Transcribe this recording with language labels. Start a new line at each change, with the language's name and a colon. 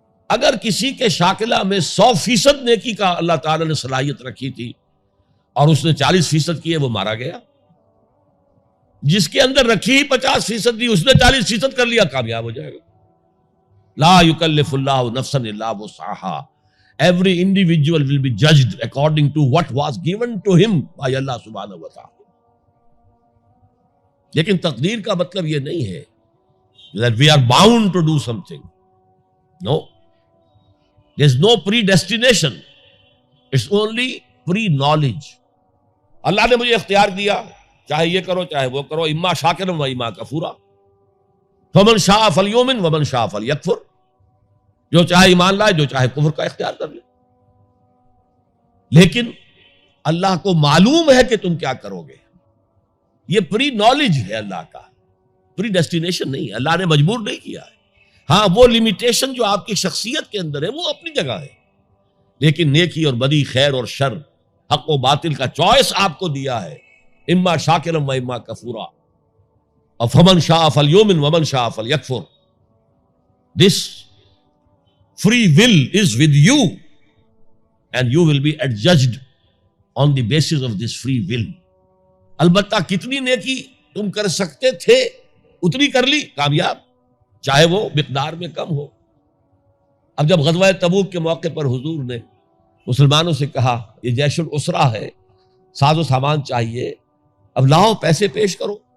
Urdu: اگر کسی کے شاکلہ میں 100% نیکی کا اللہ تعالیٰ نے صلاحیت رکھی تھی اور اس نے 40% کی ہے، وہ مارا گیا. جس کے اندر رکھی 50% دی، اس نے 40% کر لیا، کامیاب ہو جائے گا.
Arabic: لا یکلف اللہ نفسا الا وسعها.
English: Every individual will be judged according to what was given to him by Allah subhanahu wa ta'ala.
Urdu: لیکن تقدیر کا مطلب یہ نہیں ہے
English: that we are bound to do something. No. There's no predestination. It's only pre-knowledge.
Urdu: اللہ نے مجھے اختیار دیا، چاہے یہ کرو چاہے وہ کرو،
Arabic: اما شاکرا و اما کفورا. فمن شاء فلیؤمن ومن شاء فلیکفر.
Urdu: جو چاہے ایمان لائے، جو چاہے کفر کا اختیار کر لے. لیکن اللہ کو معلوم ہے کہ تم کیا کرو گے. یہ پری نالج ہے اللہ کا، پری ڈیسٹینیشن نہیں ہے. اللہ نے مجبور نہیں کیا ہے. ہاں وہ لمیٹیشن جو آپ کی شخصیت کے اندر ہے وہ اپنی جگہ ہے، لیکن نیکی اور بدی، خیر اور شر، حق و باطل کا چوائس آپ کو دیا ہے.
Arabic: اما شاکرا و اما کفورا. اور فمن شاء فلیؤمن ومن شاء فلیکفر.
English: This free will is with you and you will be adjudged on the basis of this free will.
Urdu: البتہ کتنی نیکی تم کر سکتے تھے اتنی کر لی، کامیاب، چاہے وہ مقدار میں کم ہو. اب جب غزوہ تبوک کے موقع پر حضور نے مسلمانوں سے کہا یہ جیش الاسرہ ہے، ساز و سامان چاہیے، اب لاؤ پیسے پیش کرو.